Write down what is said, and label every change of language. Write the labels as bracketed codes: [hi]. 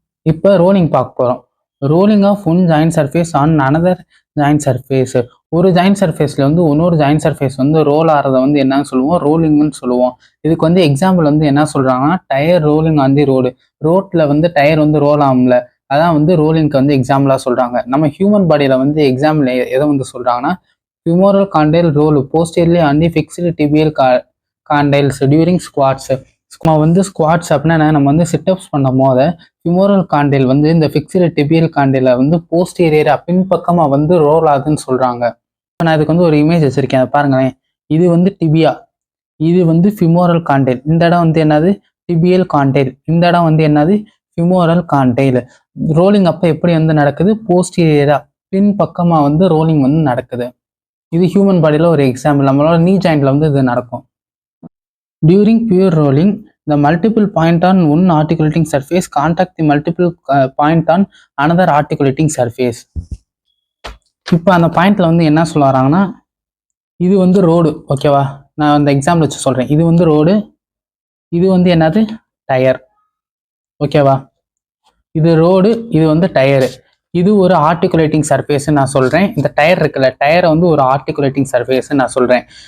[ta] இப்போ ரோலிங் பார்க்க போகிறோம். [en] Rolling of one joint surface on another joint surface. [ta] ஒரு ஜாயிண்ட் சர்ஃபேஸில் வந்து இன்னொரு ஜாயிண்ட் சர்ஃபேஸ் வந்து ரோல் ஆகிறத வந்து என்னன்னு சொல்லுவோம்? ரோலிங்னு சொல்லுவோம். இதுக்கு வந்து எக்ஸாம்பிள் வந்து என்ன சொல்கிறாங்கன்னா, [en] Tyre rolling on the road. [ta] ரோட்டில் வந்து டயர் வந்து ரோல் ஆகும்ல, அதான் வந்து ரோலிங்க்கு வந்து எக்ஸாம்பிளாக சொல்கிறாங்க. நம்ம ஹியூமன் பாடியில் வந்து எக்ஸாம்பிள் எதை வந்து சொல்கிறாங்கன்னா, [en] femoral condyle roll posteriorly on the fixed tibial condyles during squats. [ta] வந்து ஸ்குவாட்ஸ் அப்படின்னா நம்ம வந்து சிட்டப்ஸ் பண்ணும் போது ஃபிமோரல் காண்டைல் வந்து இந்த ஃபிக்ஸ்டு டிபியல் காண்டைல வந்து போஸ்டீரியரா பின்பக்கமா வந்து ரோல் ஆகுதுன்னு சொல்றாங்க. நான் இதுக்கு வந்து ஒரு இமேஜ் வச்சிருக்கேன், அதை பாருங்களேன். இது வந்து டிபியா, இது வந்து ஃபிமோரல் காண்டைல். இந்த இடம் வந்து என்னது? Tibial condyle. இந்த இடம் வந்து என்னது? Femoral condyle. ரோலிங் அப்போ எப்படி வந்து நடக்குது? போஸ்டீரியரா பின்பக்கமா வந்து ரோலிங் வந்து நடக்குது. இது ஹியூமன் பாடியில் ஒரு எக்ஸாம்பிள். நம்மளோட நீ ஜாயிண்ட்ல வந்து இது நடக்கும். [en] During pure rolling, the multiple point on one articulating surface contact the multiple point on another articulating surface. [ta] இப்போ அந்த பாயிண்ட்ல வந்து என்ன சொல்ல வராங்கன்னா, இது வந்து ரோடு, ஓகேவா? நான் அந்த எக்ஸாம்பிள் வச்சு சொல்றேன். இது வந்து ரோடு, இது வந்து என்னது? டயர், ஓகேவா? இது ரோடு, இது வந்து டயரு. இது ஒரு ஆர்டிகுலேட்டிங் சர்ஃபேஸ் நான் சொல்றேன். இந்த டயர் இருக்குல்ல, டயரை வந்து ஒரு ஆர்டிகுலேட்டிங் சர்ஃபேஸ் நான் சொல்றேன்.